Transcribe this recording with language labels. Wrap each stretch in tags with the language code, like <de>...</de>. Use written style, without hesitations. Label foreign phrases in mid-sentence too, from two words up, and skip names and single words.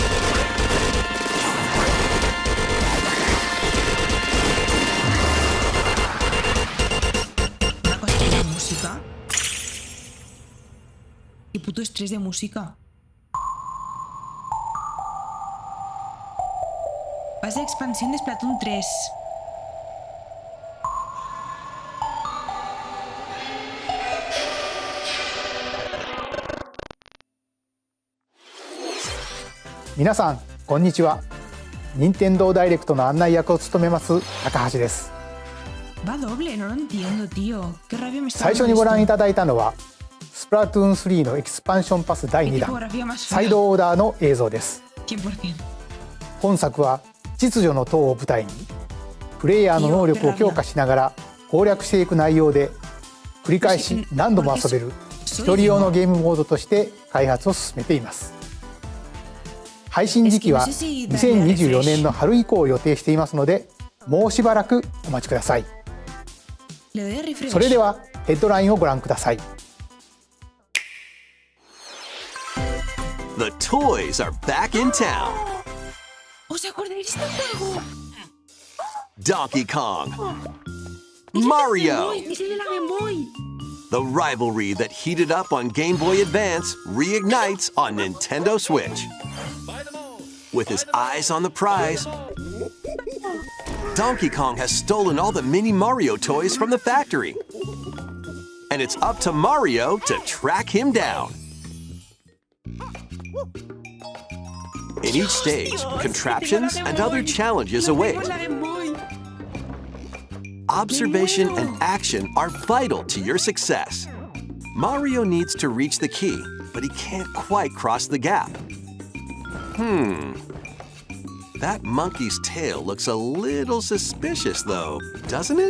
<es>Una cosa de música. Qué puto estrés de música. Pase de expansión de Splatoon 3.</es> <ja>皆さんこんにちは。任天堂ダイレクトの案内役を務めます高橋です。</ja> <es>Va doble, no lo entiendo, tío. Qué rabia me está</es> <ja>最初に</ja> <es>dando</es> <ja>ご覧い</ja> <es>esto.</es> <ja>ただいたのはスプラトゥーン3のエキスパンションパス第</ja> <es>Qué</es> <ja>2弾</ja> <es>tipografía más</es> <ja>サイ</ja> <es>fea.</es> <ja>ドオーダーの映像です。</ja> <es>100%.</es> <ja>本作は秩序の塔を舞台にプレイヤーの能力を強化しながら攻略していく内容で繰り返し何度も遊べる一人用のゲームモードとして開発を進めています。配信時期は2024年の春以降を予定していますのでもうしばらくお待ちください。</ja> <es>Le doy a refresh.</es> <ja>それではヘッドラインをご覧ください。</ja> <en>The toys are back in town.</en> <es>¿Os acordáis de este juego?</es> <en>Donkey Kong,</en> <es>¡Es el de la Game</es> <en>Mario.</en> <es>Boy! ¡Es el de la Game Boy!</es> <en>The rivalry that heated up on Game Boy Advance reignites on Nintendo Switch. With his eyes on the prize, Donkey Kong has stolen all the mini Mario toys from the factory. And it's up to Mario to track him down. In each stage, contraptions and other challenges await.</en> <es>¡Es la Game Boy!</es> <en>Observation and action are vital to your success. Mario needs to reach the key, but he can't quite cross the gap. That monkey's tail looks a little suspicious, though, doesn't it?</en>